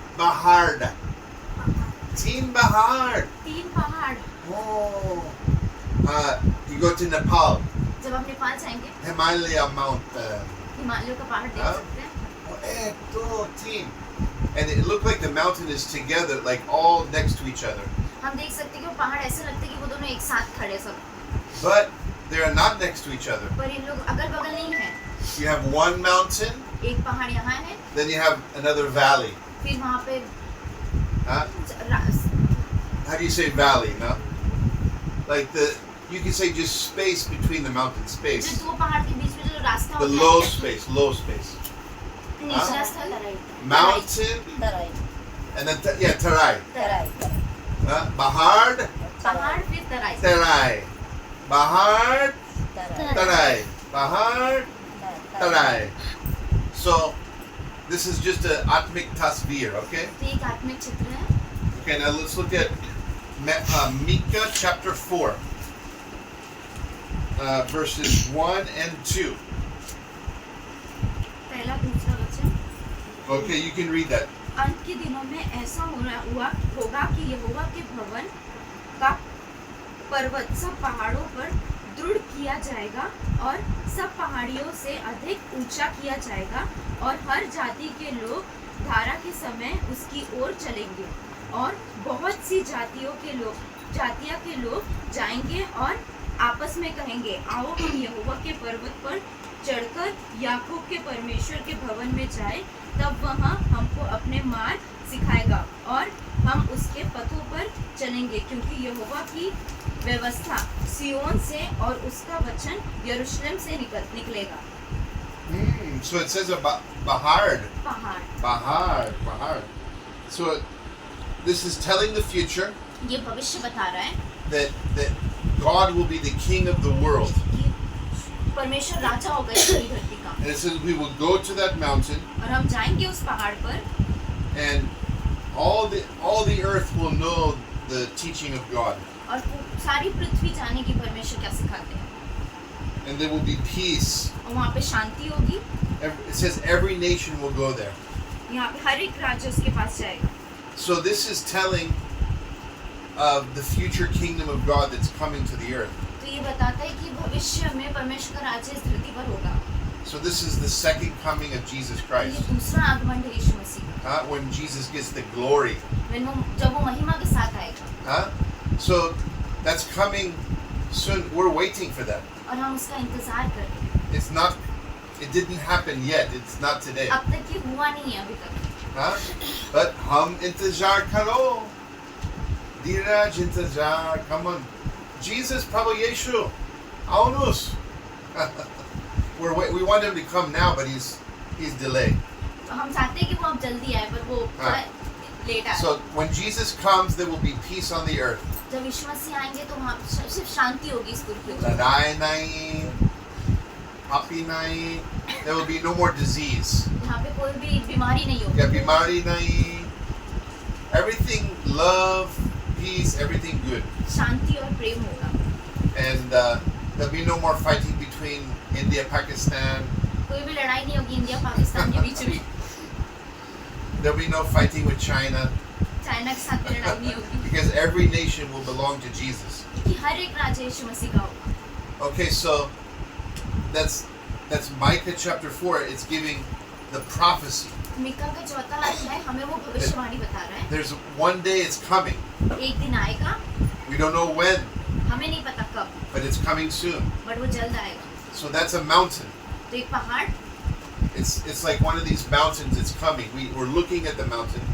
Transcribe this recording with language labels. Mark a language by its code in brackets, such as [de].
[hi] Bahard. Teen Bahard. 3 पहाड़. [en] Oh. You go to Nepal, [hi] जब आप नेपाल जाएंगे Himalaya mountain. हिमालयों का पहाड़ देख हाँ? सकते हैं. [en] Team. And it looked like the mountain is together, like all next to each other. [hi] हम देख सकते हैं कि वो पहाड़ ऐसे लगते हैं कि वो दोनों एक साथ खड़े सब. [en] But they are not next to each other. [hi] पर ये लोग अगल बगल नहीं है. [en] You have one mountain, [hi] एक पहाड़ यहाँ है, [en] then you have another valley. [hi] फिर वहाँ पे [en] Huh? How do you say valley, no? Like you can say just space between the mountain, [hi] जो [en] space. [hi] दो पहाड़ के बीच में जो रास्ता [en] The [hi] होता [en] low [hi] है, [en] space, low space. [hi] निचला स्थल, [en] Mountain, [hi] Terai [en] and then, tarai. [hi] Terai Bahard, पहाड़ फिर तराई. tarai. Bahard, Terai tarai. Bahard, tarai. [en] So, this is just an atmic tasvir, okay? [hi] तो एक आत्मिक चित्र है. [en] Okay, now let's look at Micah chapter 4, verses 1 and 2. [hi] पहला दूसरा वचन. [en] Okay, you can read that. [hi] अंत के दिनों में ऐसा होगा कि यहोवा के भवन का पर्वत सब पहाड़ों पर दृढ़ किया जाएगा और सब पहाड़ियों से अधिक ऊंचा किया जाएगा और हर जाति के लोग धारा के समय उसकी ओर चलेंगे और बहुत सी जातियों के लोग जाएंगे और आपस में कहेंगे, आओ हम यहोवा के पर्वत पर चढ़कर याकूब के परमेश्वर के भवन में जाएं, तब वह हमको अपने मार्ग सिखाएगा और हम उसके पथों पर चलेंगे, क्योंकि यहोवा की व्यवस्था सियोन से और उसका वचन यरूशलेम से निकलेगा. [en] So it says about Bahard. [hi] पहाड़. Bahard. [en] So this is telling the future [hi] ये भविष्य बता रहा है [en] that God will be the king of the world. [hi] कि परमेश्वर राजा होगा इस पूरी धरती का. [en] And it says we will go to that mountain [hi] और हम जाएंगे उस पहाड़ पर [en] and all the earth will know the teaching of God. [hi] और सारी पृथ्वी जानेगी परमेश्वर क्या सिखाते हैं. [en] And there will be peace. [hi] और वहाँ पे शांति होगी. [en] It says every nation will go there. [hi] यहाँ पे हर एक राज्य उसके पास जाएगा. [en] So this is telling of the future kingdom of God that's coming to the earth. [hi] तो ये बताता है कि भविष्य में परमेश्वर का राज्य इस धरती पर होगा. [en] So this is the second coming of Jesus [hi] ये [en] Christ. [hi] दूसरा आगमन है यीशु मसीह का. [en] When Jesus gets the glory. [hi] जब वो महिमा के साथ आएगा. [en] So that's coming soon. We're waiting for that. [hi] और हम उसका इंतजार कर रहे हैं. [en] It didn't happen yet. It's not today. [hi] अब तक ये हुआ नहीं है अभी तक. But hum intizar karo. Diraj intizar. [en] Come on. [hi] Jesus, Prabhu Yeshu. Aunus. [en] We want him to come now, but he's delayed. [hi] तो हम चाहते हैं कि वो अब जल्दी आए, पर वो थोड़ा लेट आए. [en] So when Jesus comes, there will be peace on the earth. [hi] जब यीशु मसीह आएंगे तो वहाँ सिर्फ शांति होगी इस पृथ्वी पर. Ladai nai, papi nai. [en] There will be no more disease. [hi] यहाँ पे कोई भी बीमारी नहीं होगी. [en] Yeah, [hi] bimari nai. [en] Everything love, peace, everything good. [hi] शांति और प्रेम होगा. [en] And there'll be no more fighting between India, Pakistan. [hi] कोई भी लड़ाई नहीं होगी इंडिया पाकिस्तान के बीच में. [en] There'll be no fighting with China. [hi] China के साथ भी लड़ाई नहीं होगी. [en] Because every nation will belong to Jesus. [hi] कि हर एक राज्य यीशु मसीह का होगा. [en] Okay, so that's Micah chapter 4. It's giving the prophecy. [hi] Mika का चौथा अध्याय हमें वो भविष्यवाणी बता रहा है. [en] There's one day it's coming. [hi] एक दिन आएगा, [en] We don't know when, [hi] हमें नहीं पता कब, [en] but it's coming soon. [hi] But वो जल्द आएगा. [en] So that's a mountain. [hi] तो एक पहाड़, [en] It's like one of these mountains. It's coming. We're looking at the mountain.